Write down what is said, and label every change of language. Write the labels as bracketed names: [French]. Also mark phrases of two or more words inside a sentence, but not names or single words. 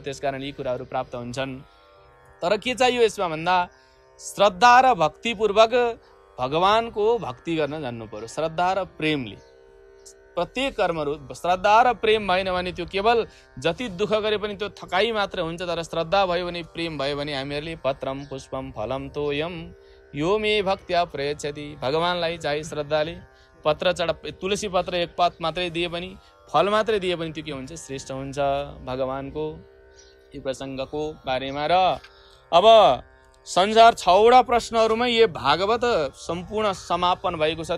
[Nepali] त्यसकारण यी कुराहरू प्राप्त हुन्छन्। तर के चाहियो यसमा भन्दा श्रद्धा र भक्तिपूर्वक भगवानको भक्ति गर्न जान्नु पर्यो। श्रद्धा र प्रेमले प्रत्येक कर्महरू, श्रद्धा र प्रेम भएन भने त्यो केवल जति दुःख गरे पनि त्यो थकाइ मात्र हुन्छ। तर श्रद्धा भयो भने, प्रेम भयो भने हामीहरूले [Sanskrit] पत्रम पुष्पम फलम तोयम यो मे भक्त्या प्रयच्छति। [Nepali] भगवानलाई चाहिँ श्रद्धाले पत्र तुलसी पत्र एक पात मात्रै दिए पनि, फल मात्रै दिए पनि त्यो के हुन्छ, श्रेष्ठ हुन्छ भगवानको। यो प्रसङ्गको बारेमा र अब संसार 6वटा प्रश्नहरूमा यो भागवत सम्पूर्ण समापन भएको छ।